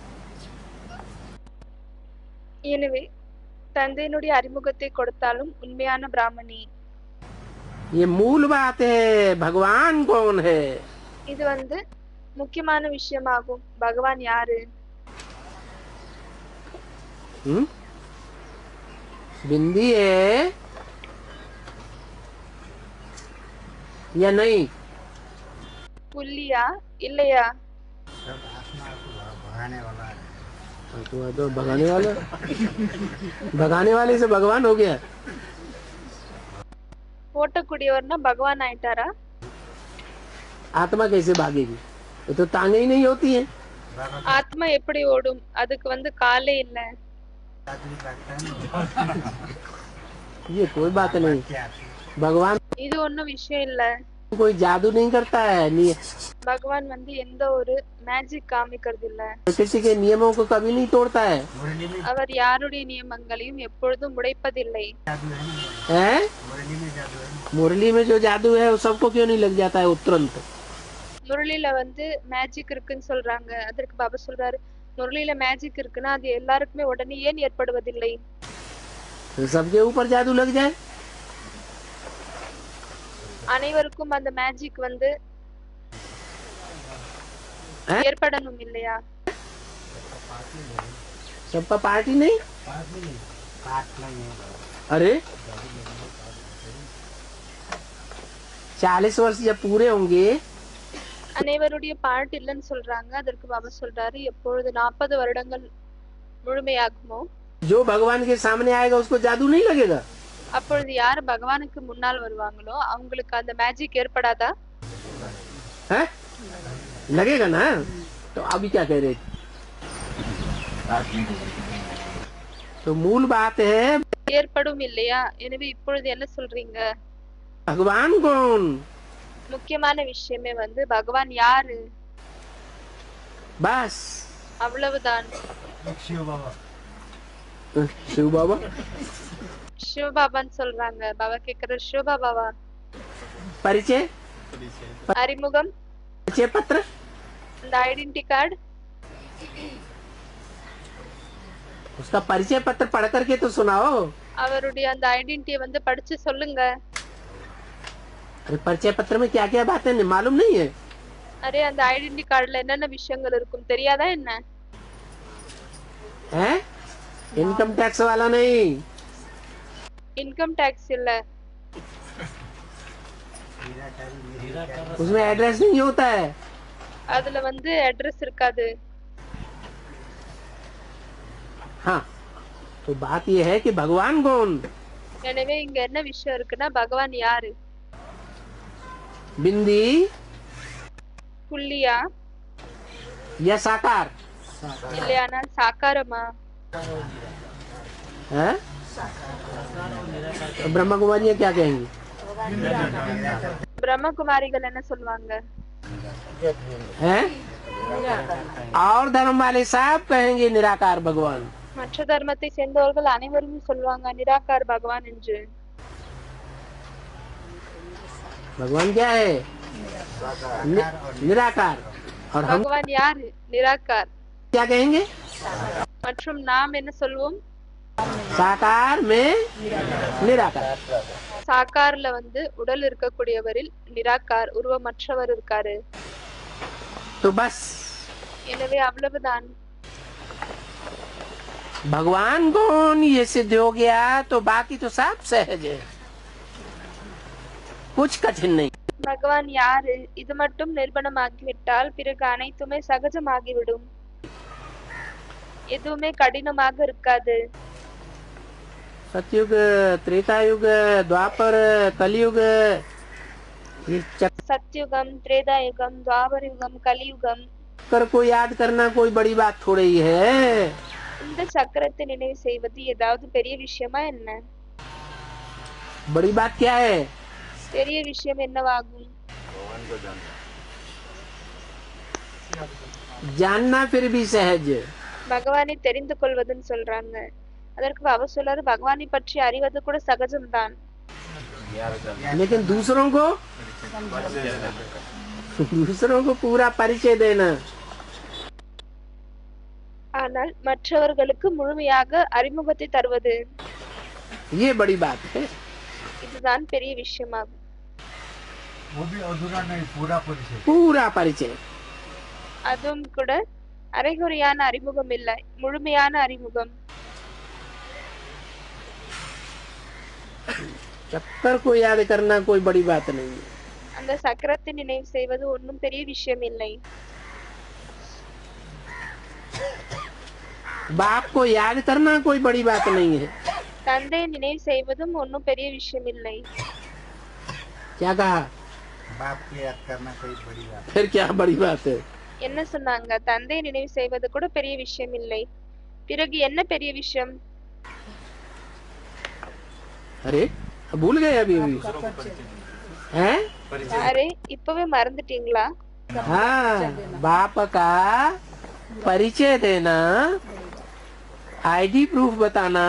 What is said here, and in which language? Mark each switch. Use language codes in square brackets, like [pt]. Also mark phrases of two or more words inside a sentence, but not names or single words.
[ta] எனவே தந்தையினுடைய அறிமுகத்தை கொடுத்தாலும் உண்மையான பிராமணி. [hi] ये मूल बात है। भगवान कौन है? [ta] இது வந்து முக்கியமான விஷயமாகும். பகவான் யாரு? [hi] बिंदी है या नहीं? [ta] புள்ளியா இல்லையா? [hi] सब आत्मा को भगाने वाला है। तो भगाने वाला भगाने वाले से भगवान हो गया। [ta] ஓட்டக்கூடியவர்னா பகவான் ஆயிட்டாரா? [hi] आत्मा कैसे भागेगी? ये तो टांगे ही नहीं होती है। [ta] ஆத்மா எப்படி ஓடும்? அதுக்கு வந்து காலே இல்ல. [hi] आदमी लगता है ना, ये कोई बात नहीं। क्या भगवान [ta] இது ஒண்ணும் விஷயம் இல்ல. [hi] कोई जादू नहीं करता है, [ta] பகவான் வந்து எந்த ஒரு மேஜிக் காமிக்கிறது இல்ல. [hi] किसी के नियमों को कभी नहीं तोड़ता है। मुरली में [ta] அவர் யாருடைய நியமங்களையும் எப்பொழுதும் உடைப்பதில்லை. [hi] जादू है ना, हैं? मुरली में जादू है ना। मुरली में जो जादू है वो सबको क्यों नहीं लग जाता है तुरंत? [ta] முரளியில வந்து மேஜிக் இருக்குன்னு சொல்றாங்க. அதற்கு பாபா சொல்றாரு, முரளியில மேஜிக் இருக்குன்னா அது எல்லாருக்குமே உடனே ஏன் ஏற்படுவதில்லை? [hi] तो सबके ऊपर जादू लग जाए। [ta] அனைவருக்கும் அந்த மேஜிக் வந்து [hi] हैं? [ta] ஏற்படணும் இல்லையா? [hi] सबका पार्टी नहीं। पाठ नहीं है। अरे 40 वर्ष जब पूरे होंगे [ta] அனைவருடைய பார்ட் இல்லைன்னு சொல்றாங்க. அதற்கு பாபா சொல்றாரு, எப்பொழுது 40 வருடங்கள் முழுமையாகுமோ [hi] जो भगवान के सामने आएगा उसको जादू नहीं लगेगा। [ta] அப்பொழுது யார் பகவானுக்கு முன்னால் வருவாங்களோ அவங்களுக்கு அந்த மேஜிக் ஏற்படாதா? [hi] है? लगेगा ना। तो अभी क्या कह रहे थे? तो मूल बात है [ta] ஏற்படும் இல்லையா? எனவே இப்பொழுது என்ன சொல்றீங்க? [hi] भगवान कौन? [ta] முக்கியமான விஷயமே வந்து பகவான் யாரு, [hi] बस। [ta] அவ்வளவுதான். [hi] शिव बाबा शिव बाबा [ta] சிவபாபான்னு சொல்றாங்க. பாபா கேக்குற சிவபாபாவா? [hi] परिचय [ta] அறிமுகம், [hi] परिचय पत्र [ta] இந்த [en] identity card, [hi] उसका परिचय पत्र पढ़ करके तो सुनाओ। [ta] அவருடைய அந்த ஐடென்டிட்டியை வந்து படிச்சு சொல்லுங்க. [hi] अरे परिचय पत्र में क्या क्या बातें मालूम नहीं है? [ta] அரே அந்த [en] identity card-ல [ta] என்னென்ன விஷயங்கள் இருக்கும் தெரியாதா என்ன? [hi] हैं? [en] income tax [hi] वाला नहीं। [en] income tax [ta] இல்ல, [hi] उसमें एड्रेस नहीं होता है। [ta] அதுல வந்து அட்ரஸ் இருக்காது. [hi] हाँ, तो बात ये है कि भगवान कौन? [ta] எனவே இங்க என்ன விஷயம் இருக்குன்னா பகவான் யாரு? [hi] बिंदी [ta] புள்ளியா [hi] या साकार [ta] இல்லையானால் சாக்காரமா? [hi] है? तो ब्रह्मा कुमारी क्या कहेंगी? [ta] பிரம்மகுமாரிகள் என்ன சொல்லுவாங்க? [hi] हैं? और धर्म वाले सब कहेंगे निराकार भगवान। [ta] மற்ற தர்மத்தை சேர்ந்தவர்கள் அனைவரும் சொல்லுவாங்க நிராகார் பகவான் என்று। [hi] भगवान क्या है? निराकार। और हम [ta] பகவான் யாரு? நிராகார்। [hi] क्या कहेंगे? [ta] மற்றும் நாம் என்ன சொல்வோம்? [hi] साकार में निराकार। [ta] சாக்கார்ல வந்து உடல் இருக்கக்கூடியவரில் நிராகார் உருவமற்றவர் இருக்காரு। [hi] तो बस [ta] எனவே அவ்வளவுதான்। [hi] भगवान कौन ये सिद्ध हो गया तो बाकी तो सब सहज है, कुछ कठिन नहीं। [ta] பகவான் யாரு இது மட்டும் நிரூபணமாகிவிட்டால் பிறகு அனைத்துமே சகஜமாகிவிடும், எதுவுமே கடினமாக இருக்காது। [hi] सतयुग, त्रेता युग, द्वापर, कलयुग, ये [ta] சத்யுகம், திரேதா யுகம், துவாபர யுகம், கலியுகம், [hi] चक्कर को याद करना कोई बड़ी बात थोड़ी ही है। [ta] இந்த சக்கரத்தை நினைவு செய்வது ஏதாவது பெரிய விஷயமா என்ன? [hi] बड़ी बात क्या है? [ta] பெரிய விஷயம் என்னவாகும்? [hi] जानना फिर भी सहज। [ta] பகவானை தெரிந்து கொள்வதுன்னு சொல்றாங்க, அதற்கு அவர் சொல்றாரு பகவானை பற்றி அறிவது கூட சகஜம்தான், [hi] लेकिन दूसरों को पूरा परिचय देना, [ta] ஆனால் மற்றவர்களுக்கு முழுமையாக அறிமுகத்தை தருவது, [hi] ये बड़ी बात है। [ta] இதுதான் பெரிய விஷயமாகும்। [hi] वो भी अधूरा नहीं, पूरा परिचय। पूरा परिचय। [ta] அதுவும் கூட அரைகுறையான அறிமுகம் இல்லை, முழுமையான அறிமுகம்। [hi] चक्कर को याद करना कोई बड़ी बात नहीं है। [ta] அந்த சக்கரத்தை நினைவு செய்வது ஒன்றும் பெரிய விஷயம் இல்லை। [hi] बाप को याद करना कोई बड़ी बात नहीं है। [ta] தந்தையை நினைவு செய்வதும் ஒன்றும் பெரிய விஷயம் இல்லை। [hi] क्या कहा? बाप को याद करना कोई बड़ी बात। फिर क्या बड़ी बात है? [ta] என்ன சொன்னாங்க? தந்தையை நினைவு செய்வது கூட பெரிய விஷயம் இல்லை, பிறகு என்ன பெரிய விஷயம்? [hi] अरे भूल गए अभी हैं? [ta] அரே இப்பவே மறந்துட்டீங்களா? [hi] हाँ, बाप का परिचय देना, [en] ID proof [hi] बताना,